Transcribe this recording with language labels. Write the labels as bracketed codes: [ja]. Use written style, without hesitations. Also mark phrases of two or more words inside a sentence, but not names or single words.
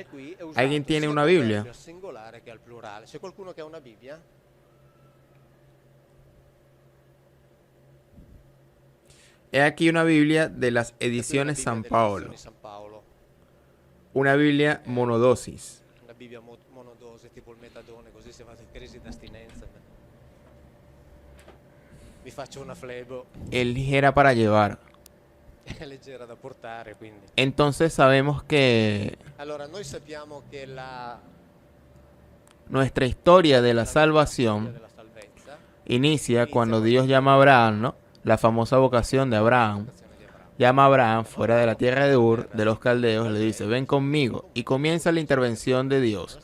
[es] ¿Alguien tiene una Biblia? He aquí una Biblia de las ediciones San Paolo. Una Biblia monodosis. [it] Tipo il metadone, così se fate crisi d'astinenza mi faccio una flebo. [es] Es ligera para llevar. [it] È leggera da portare, quindi. [es] Entonces sabemos que [it] Allora, noi sappiamo che [es] nuestra historia de la salvación inicia cuando Dios llama a Abraham, ¿no? La famosa vocación de Abraham. Llama a Abraham fuera de la tierra de Ur, de los caldeos, le dice, ven conmigo, y comienza la intervención de Dios.